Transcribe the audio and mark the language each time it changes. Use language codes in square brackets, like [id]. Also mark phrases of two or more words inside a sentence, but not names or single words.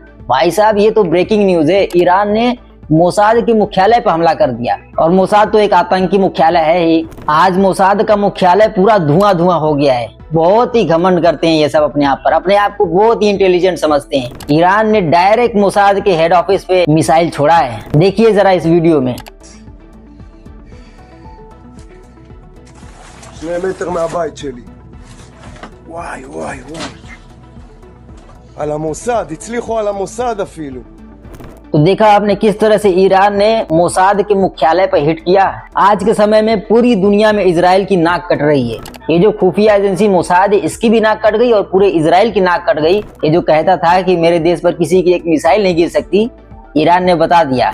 [hi] भाई साहब, ये तो [en] breaking news [hi] है। ईरान ने मोसाद के मुख्यालय पर हमला कर दिया, और मोसाद तो एक आतंकी मुख्यालय है ही। आज मोसाद का मुख्यालय पूरा धुआं धुआं हो गया है। बहुत ही घमंड करते हैं ये सब अपने आप पर, अपने आप को बहुत ही इंटेलिजेंट समझते हैं। ईरान ने डायरेक्ट मोसाद के [en] head office [hi] पे मिसाइल छोड़ा है, देखिए जरा इस वीडियो में। [he] 2 מטר מהבית שלי. וואי, וואי, וואי. על המוסד, הצליחו על המוסד אפילו. [hi] तो देखा आपने किस तरह से ईरान ने मोसाद के मुख्यालय पर हिट किया। आज के समय में पूरी दुनिया में इजराइल की नाक कट रही है। ये जो खुफिया एजेंसी मोसाद है इसकी भी नाक कट गई और पूरे इजराइल की नाक कट गई। ये जो कहता था कि मेरे देश पर किसी की एक मिसाइल नहीं गिर सकती, ईरान ने बता दिया।